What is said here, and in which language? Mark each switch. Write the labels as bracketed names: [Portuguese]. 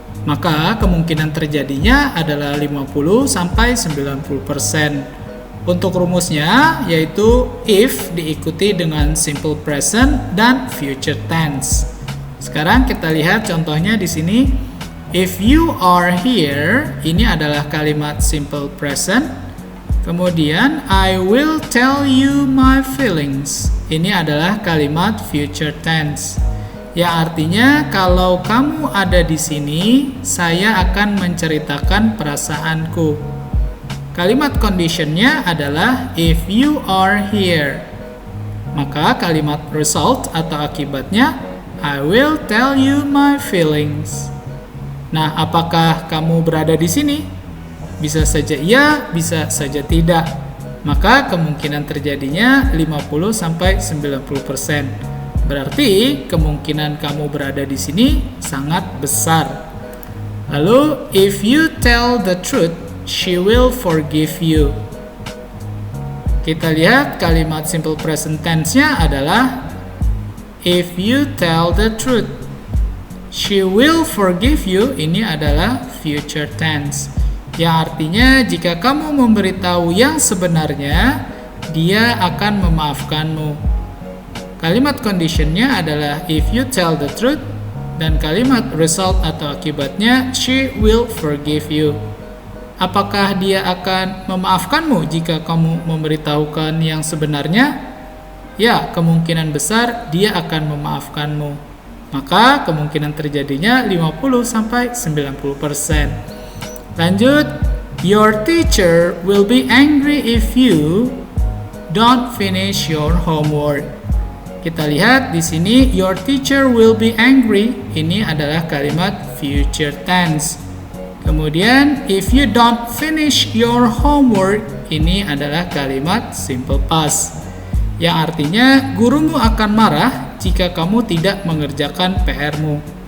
[Indonesian] Maka kemungkinan terjadinya adalah 50-90%. Untuk rumusnya yaitu if diikuti dengan simple present dan future tense. Sekarang kita lihat contohnya di sini. [English] If you are here, [Indonesian] ini adalah kalimat simple present. Kemudian [English] I will tell you my feelings. [Indonesian] Ini adalah kalimat future tense. Yang artinya kalau kamu ada di sini, saya akan menceritakan perasaanku. Kalimat conditionnya adalah [English] if you are here. [Indonesian] Maka kalimat result atau akibatnya [English] I will tell you my feelings. [Indonesian] Nah, apakah kamu berada di sini? Bisa saja iya, bisa saja tidak. Maka kemungkinan terjadinya 50-90%. Berarti kemungkinan kamu berada di sini sangat besar. Lalu [English] if you tell the truth, she will forgive you. [Indonesian] Kita lihat kalimat simple present tense-nya adalah [English] if you tell the truth. She will forgive you, [Indonesian] ini adalah [English] future tense. [Indonesian] Yang artinya jika kamu memberitahu yang sebenarnya, dia akan memaafkanmu. Kalimat conditionnya adalah [English] if you tell the truth, [Indonesian] dan kalimat result atau akibatnya [English] she will forgive you. [Indonesian] Apakah dia akan memaafkanmu jika kamu memberitahukan yang sebenarnya? Ya, kemungkinan besar dia akan memaafkanmu. Maka kemungkinan terjadinya 50-90%. Lanjut, [English] your teacher will be angry if you don't finish your homework. [Indonesian] Kita lihat di sini [English] your teacher will be angry. [Indonesian] Ini adalah kalimat future tense. Kemudian [English] if you don't finish your homework, [Indonesian] ini adalah kalimat simple past. Yang artinya gurumu akan marah jika kamu tidak mengerjakan PR-mu.